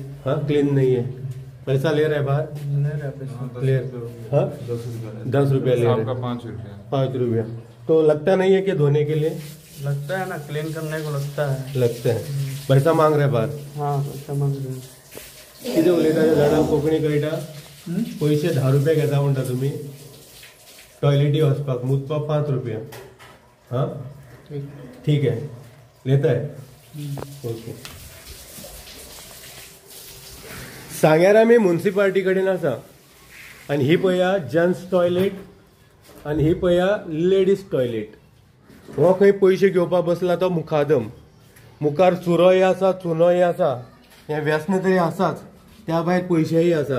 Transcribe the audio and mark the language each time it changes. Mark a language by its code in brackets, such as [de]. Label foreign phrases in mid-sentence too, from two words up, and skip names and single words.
[hi] हाँ, क्लीन नहीं है. पैसा ले रहा है बाहर? नहीं रहा. ले. हाँ, 10 रुपया ले रहा है. 5 रुपया. 5 रुपया. तो लगता नहीं है कि धोने के लिए? लगता है ना, क्लीन करने को लगता है. लगता है. पैसा मांग रहा है बाहर? हाँ, पैसा मांग रहे हैं. [kok] किती उलयता झाडां कोंकणी कळटा? पैसे 10 रुपया घेता म्हणटा तुम्ही टॉयलेटी वचपाक, मुतपाक 5 रुपया. [hi] हाँ, ठीक है, लेता है. ओके. [kok] सांग्यार आमी म्युनिसिपालिटी कडेन आसा. आनी ही पळया [en] gents toilet [kok] आनी ही पळया [en] ladies toilet. [kok] हो खंय पयशे घेवपाक बसला तो मुखादम. मुखार चुरोय आसा, चुनोय आसा, हें व्यसन तरी आसाच, त्या भायर पयशेय आसा.